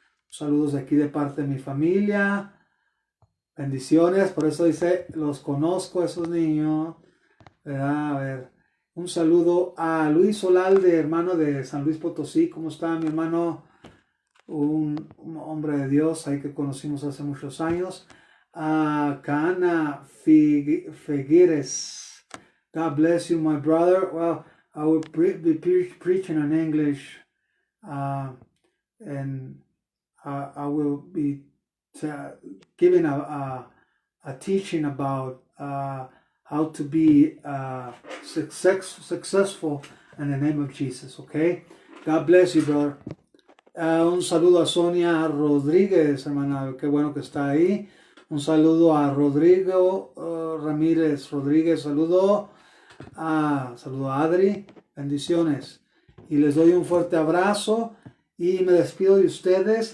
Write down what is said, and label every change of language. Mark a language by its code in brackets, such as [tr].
[es] Saludos de aquí de parte de mi familia. Bendiciones, por eso dice, los conozco esos niños. ¿Verdad? A ver, un saludo a Luis Solalde, hermano de San Luis Potosí. ¿Cómo está mi hermano? Un hombre de Dios ahí que conocimos hace muchos años. A Cana Figueres. [en] God bless you, my brother. Well, I will be preaching in English, and I will be giving a teaching about how to be successful in the name of Jesus, okay? God bless you, brother. [es] Un saludo a Sonia Rodríguez, hermana, qué bueno que está ahí. Un saludo a Rodrigo Ramírez Rodríguez, saludo a Adri, bendiciones. Y les doy un fuerte abrazo y me despido de ustedes.